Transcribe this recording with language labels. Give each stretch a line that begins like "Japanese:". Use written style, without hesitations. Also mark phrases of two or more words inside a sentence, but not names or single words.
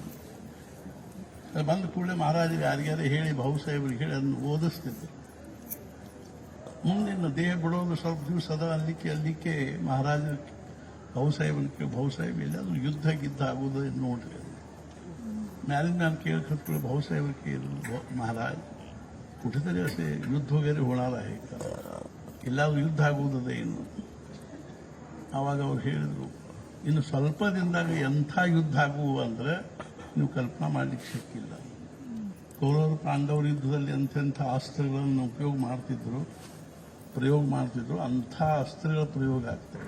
Kannada: ಅದು ಬಂದ ಕೂಡಲೇ ಮಹಾರಾಜರಿಗೆ ಯಾರಿಗಾರೇ ಹೇಳಿ, ಭಾವು ಸಾಹೇಬರಿಗೆ ಹೇಳಿ ಅದನ್ನು ಓದಿಸ್ತಿದ್ರು. ಮುಂದಿನ ದೇಹ ಬಿಡೋದು ಸ್ವಲ್ಪ ದಿವಸ ಅದ ಅಲ್ಲಿಕ್ಕೆ ಮಹಾರಾಜ ಭಾವು ಸಾಹೇಬ್ ಎಲ್ಲಾದ್ರೂ ಯುದ್ಧ ಗಿದ್ದ ಆಗೋದು ನೋಡ್ರಿ. ಮ್ಯಾಲಿನ ಮ್ಯಾಲ ಕೇಳ್ಕತ್ಕೊಳ್ಳಿ
Marathi: भाऊ साहेब के महाराज कुठेतरी असे युद्ध वगैरे होणार आहे का,
Kannada: ಎಲ್ಲಾದ್ರೂ ಯುದ್ಧ ಆಗುವುದದ ಏನು? ಆವಾಗ ಅವ್ರು ಹೇಳಿದ್ರು, ಇನ್ನು ಸ್ವಲ್ಪ ದಿನದಾಗ ಎಂಥ ಯುದ್ಧ ಆಗುವು ಅಂದ್ರೆ ನೀವು ಕಲ್ಪನಾ ಮಾಡಲಿಕ್ಕೆ ಶಕ್ಕಿಲ್ಲ. ಕೌರವರು ಪಾಂಡವರ ಯುದ್ಧದಲ್ಲಿ ಎಂತೆಂಥ ಅಸ್ತ್ರಗಳನ್ನು ಪ್ರಯೋಗ ಮಾಡ್ತಿದ್ರು, ಅಂಥ ಅಸ್ತ್ರಗಳ ಪ್ರಯೋಗ ಆಗ್ತವೆ.